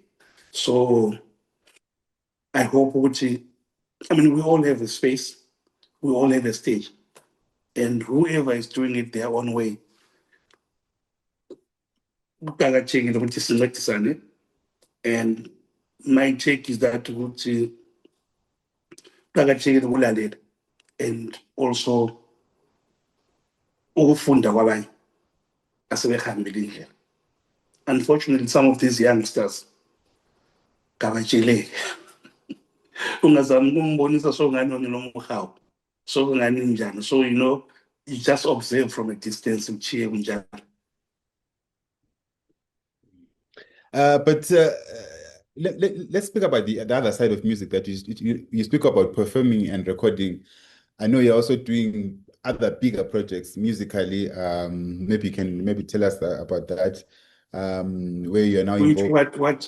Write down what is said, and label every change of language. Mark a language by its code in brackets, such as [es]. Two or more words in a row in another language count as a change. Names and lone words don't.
[en] So I hope we all have a space, we all have a stage, and whoever is doing it their own way, and my take is that and also [nd] ukufunda kwabanye asebehambile indlela. [en] Unfortunately, some of these youngsters [nd] kabajele ungazama ukumbonisa sokungani nomuhawu sokungani njani. [en] So you just observe from a distance [nd] uchiye kunjani. [en] But let's speak about the other side of music that you speak about performing and recording. I know you're also doing other bigger projects musically. Maybe you can tell us about that. Where you're now involved.